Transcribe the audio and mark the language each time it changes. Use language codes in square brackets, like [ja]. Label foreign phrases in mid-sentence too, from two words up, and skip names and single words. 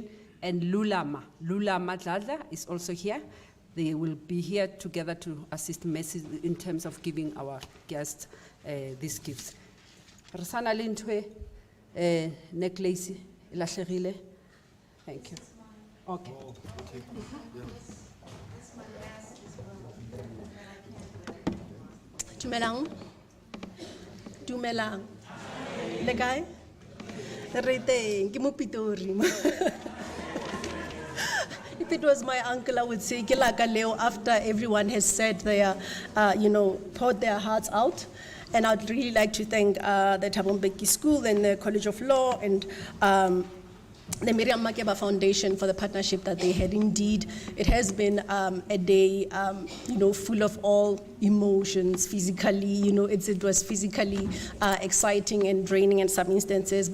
[en] And Lulama Dladla is also here. They will be here together to assist Messi in terms of giving our guests these gifts. [zu] Rasana Lintwe necklace ilahlekile. [en] Thank you. Okay. [st] Dumelang. Le kae? Re teng, ke mo Pitori. [en] If it was my uncle, I would say, [st] ke la ka leo, [en] after everyone has said their, poured their hearts out. And I'd really like to thank the Thabo Mbeki School and the College of Law and the Miriam Makeba Foundation for the partnership that they had. Indeed, it has been a day, full of all emotions, physically, it was physically exciting and draining in some instances.